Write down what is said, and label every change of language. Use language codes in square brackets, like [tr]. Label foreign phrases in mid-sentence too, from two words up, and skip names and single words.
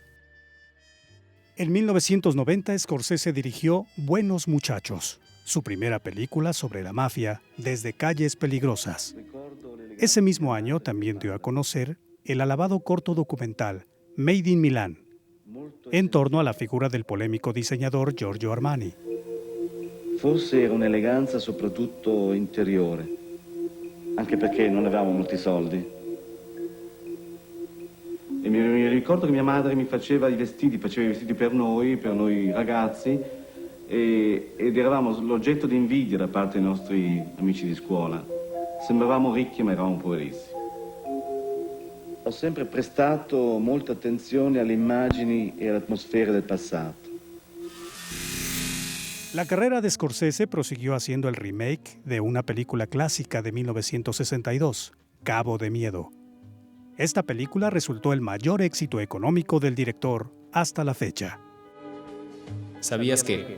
[es] En 1990, Scorsese dirigió Buenos Muchachos, su primera película sobre la mafia desde Calles Peligrosas. Ese mismo año también dio a conocer el alabado corto documental Made in Milan, en torno a la figura del polémico diseñador Giorgio Armani. [it] Forse era un'eleganza soprattutto interiore, anche perché non avevamo molti soldi. E mi ricordo che mia madre mi faceva i vestiti per noi ragazzi, ed eravamo l'oggetto di invidia da parte dei nostri amici di scuola. Sembravamo ricchi ma eravamo poverissimi. Ho sempre prestato molta attenzione alle immagini e alle atmosfere del passato. [es] La carrera de Scorsese prosiguió haciendo el remake de una película clásica de 1962, Cabo de Miedo. Esta película resultó el mayor éxito económico del director hasta la fecha. ¿Sabías que?